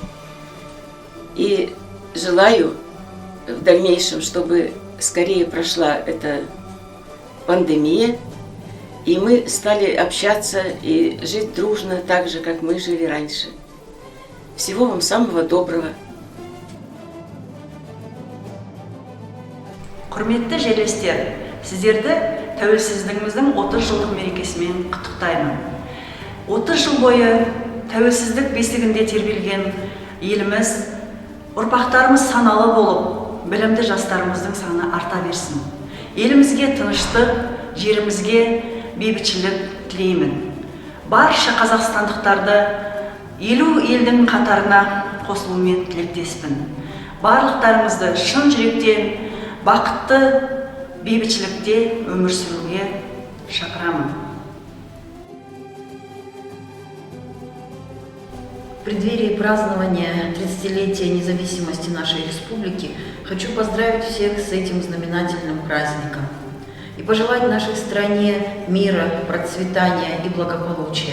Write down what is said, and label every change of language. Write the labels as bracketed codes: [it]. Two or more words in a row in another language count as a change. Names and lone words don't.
[ru] И желаю в дальнейшем, чтобы скорее прошла эта пандемия, и мы стали общаться и жить дружно так же, как мы жили раньше. Всего вам самого доброго. [kk] Құрметті жерлестер, сіздерді тәуелсіздігіміздің 30 жылдық мерекесімен құттықтаймын. 30 жыл бойы тәуелсіздік бесігінде тербелген еліміз, ұрпақтарымыз саналы болып, білімді жастарымыздың саны арта берсін. Елімізге тыныштық, жерімізге бейбітшілік тілеймін. Барша қазақстандықтарды 50 елдің қатарына қосылумен тілектеспін. Барлықтарымызды шын жүректен бақытты бейбітшілікте өмір сүруге шақырамын. [ru] В преддверии празднования 30-летия независимости нашей республики хочу поздравить всех с этим знаменательным праздником и пожелать нашей стране мира, процветания и благополучия.